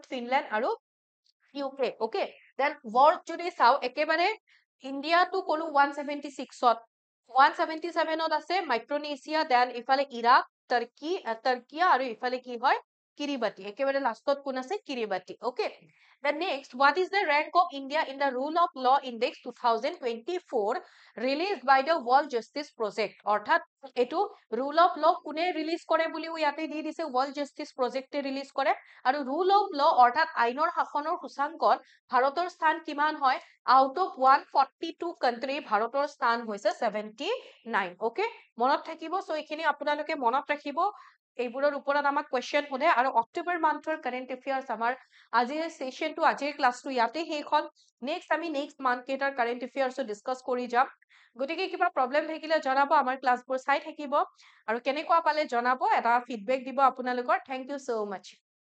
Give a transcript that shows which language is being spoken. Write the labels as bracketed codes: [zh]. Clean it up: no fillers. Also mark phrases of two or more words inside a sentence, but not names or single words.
[as] ফিনলেণ্ড আৰু ইউকে [en] okay then world [as] যদি চাওঁ একেবাৰে ইণ্ডিয়াটো ক'লো 176ত 177ত আছে মাইক্ৰনেছিয়া দেন ইফালে ইৰাক টাৰ্কিয়া আৰু ইফালে কি হয় কিৰিবাতি একেবাৰে লাষ্টত কোন আছে কিৰিবাতি ওকে [en] The next, what is the rank of India in the Rule of Law Index 2024 released by the World Justice Project? [as] অৰ্থাৎ এইটো Rule of Law কোনে ৰিলিজ কৰে বুলিও ইয়াতে দি দিছে World Justice Project ৰিলিজ কৰে আৰু Rule of Law অৰ্থাৎ আইনৰ শাসনৰ সূচাংকত ভাৰতৰ স্থান কিমান হয় [en] out of 142 country [as] ভাৰতৰ স্থান হৈছে 79 okay মনত থাকিব সো এইখিনি আপোনালোকে মনত ৰাখিব এইবোৰৰ ওপৰত আমাক কোৱেশ্চন সোধে আৰু অক্টোবৰ মান্থৰ [en] current affairs [as] আমাৰ আজিৰ সেশনটো আজিৰ ক্লাসটো ইয়াতে শেষ হল নেক্সট আমি [en] next month [as] কেইটাৰ [en] current affairs [as] ডিসকাস কৰি যাম গতিকে কিবা প্ৰবলেম থাকিলে জনাব আমাৰ ক্লাসবোৰ চাই থাকিব আৰু কেনেকুৱা পালে জনাব এটা ফিডবেক দিব আপোনালোকৰ [en] thank you so much